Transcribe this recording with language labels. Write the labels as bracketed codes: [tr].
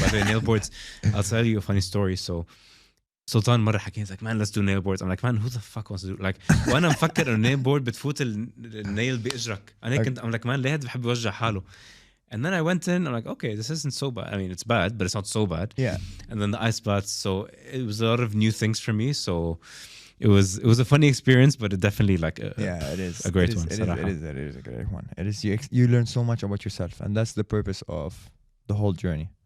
[en] By the way, nail boards, I'll tell you a funny story. So Sultan [ar] مرة حكي, [en] he's like, man, let's do nail boards. I'm like, man, who the fuck wants to do like [ar] وانا مفكر انه [en] nail board [ar] بتفوت النيل بإجرك. انا كنت [en] I'm like, man, [ar] ليه هاد بحب يوجع حاله. [en] And then I went in, I'm like, okay, this isn't so bad. I mean, it's bad, but it's not so bad. Yeah. And then the ice baths, so it was a lot of new things for me. So it was a funny experience, but it definitely like It is a great one. It is a great one. It is you learn so much about yourself, and that's the purpose of the whole journey.